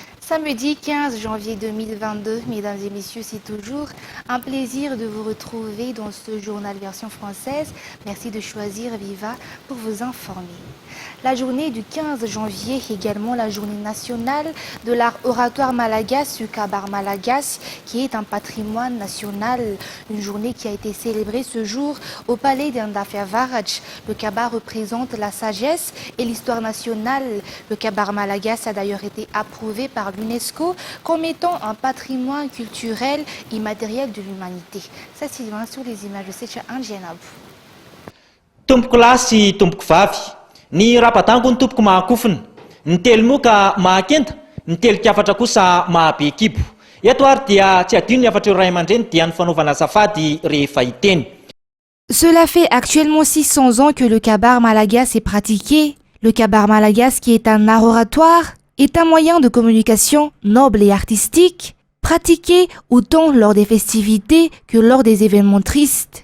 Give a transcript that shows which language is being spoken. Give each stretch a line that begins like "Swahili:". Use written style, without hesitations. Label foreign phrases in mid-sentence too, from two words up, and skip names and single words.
French: Samedi 15 janvier 2022, mesdames et messieurs, c'est toujours un plaisir de vous retrouver dans ce journal version française. Merci de choisir Viva pour vous informer. La journée du 15 janvier est également la journée nationale de l'art oratoire malagasy, le kabar malagasy, qui est un patrimoine national. Une journée qui a été célébrée ce jour au palais d'Andafiavaraj. Le kabar représente la sagesse et l'histoire nationale. Le kabar malagasy a d'ailleurs été approuvé par l'UNESCO comme étant un patrimoine culturel immatériel de l'humanité. Ça, c'est sur les images de Secha Angenab.
Malagasy: Tompoko lahy sy tompoko vavy, ny rapadango ny tompoko mahakofina, ny telo moa ka mahakenta, ny telo kiafatra kosa mahabe kibo. Eto ary dia tsy adino ny afatra ray aman-dreny dia ny fanaovana azafady rehefa hiteny.
French: Cela fait actuellement 600 ans que le kabar malagasy est pratiqué. Le kabar malagasy, qui est un art oratoire, est un moyen de communication noble et artistique, pratiqué autant lors des festivités que lors des événements tristes.